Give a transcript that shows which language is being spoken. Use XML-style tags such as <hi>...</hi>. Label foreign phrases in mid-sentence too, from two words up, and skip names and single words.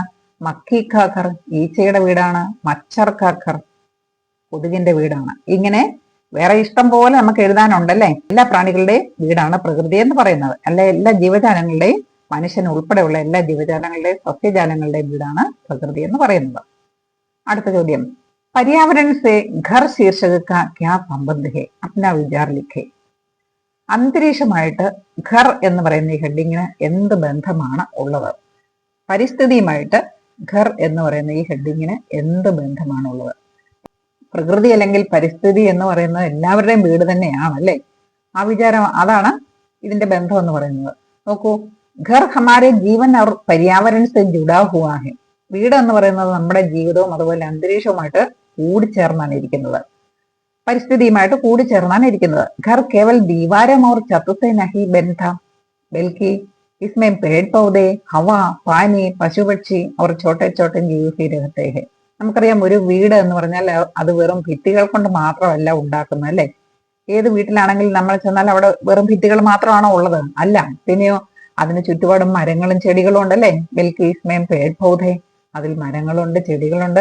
<hi>मक्खी का घर,</hi> <ml>ഈച്ചയുടെ വീടാണ്.</ml> <hi>मच्छर का घर,</hi> <ml>കൊതുകിന്റെ വീടാണ്. ഇങ്ങനെ വേറെ ഇഷ്ടം പോലെ നമുക്ക് എഴുതാനുണ്ടല്ലേ. എല്ലാ പ്രാണികളുടെയും വീടാണ് പ്രകൃതി എന്ന് പറയുന്നത്. അല്ലെ, എല്ലാ ജീവജാലങ്ങളുടെയും, മനുഷ്യൻ ഉൾപ്പെടെയുള്ള എല്ലാ ജീവജാലങ്ങളുടെയും സസ്യജാലങ്ങളുടെയും വീടാണ് പ്രകൃതി എന്ന് പറയുന്നത്. അടുത്ത ചോദ്യം,</ml> <hi>पर्यावरण से घर शीर्षक का क्या संबंध है, अपना विचार लिखे.</hi> <ml>അന്തരീക്ഷമായിട്ട് ഘർ എന്ന് പറയുന്ന ഈ ഹെഡിങ്ങിന് എന്ത് ബന്ധമാണ് ഉള്ളത്? പരിസ്ഥിതിയുമായിട്ട് ഘർ എന്ന് പറയുന്ന ഈ ഹെഡിങ്ങിന് എന്ത് ബന്ധമാണ് ഉള്ളത്? പ്രകൃതി അല്ലെങ്കിൽ പരിസ്ഥിതി എന്ന് പറയുന്നത് എല്ലാവരുടെയും വീട് തന്നെയാണ് അല്ലേ. ആ വിചാരം, അതാണ് ഇതിന്റെ ബന്ധം എന്ന് പറയുന്നത്.</ml> <hi>നോക്കൂ, घर हमारे जीवन और पर्यावरण से जुड़ा हुआ है.</hi> <ml>വീട് എന്ന് പറയുന്നത് നമ്മുടെ ജീവിതവും അതുപോലെ അന്തരീക്ഷവുമായിട്ട് കൂടിച്ചേർന്നാണ് ഇരിക്കുന്നത്, പരിസ്ഥിതിയുമായിട്ട് കൂടിച്ചേർന്നാണ് ഇരിക്കുന്നത്.</ml> <hi>घर केवल दीवारों और छत से नहीं बंधा बल्कि इसमें पेड़ पौधे, हवा, पानी, पशु पक्षी और छोटे छोटे जीव भी रहते हैं.</hi> <ml>നമുക്കറിയാം, ഒരു വീട് എന്ന് പറഞ്ഞാൽ അത് വെറും ഭിത്തികൾ കൊണ്ട് മാത്രമല്ല ഉണ്ടാക്കുന്നത് അല്ലെ. ഏത് വീട്ടിലാണെങ്കിലും നമ്മൾ ചെന്നാൽ അവിടെ വെറും ഭിത്തികൾ മാത്രമാണോ ഉള്ളത്? അല്ല. പിന്നെയോ അതിന് ചുറ്റുപാടും മരങ്ങളും ചെടികളും ഉണ്ടല്ലേ.</ml> <hi>बल्कि इसमें पेड़ पौधे,</hi> <ml>അതിൽ മരങ്ങളുണ്ട്, ചെടികളുണ്ട്.</ml>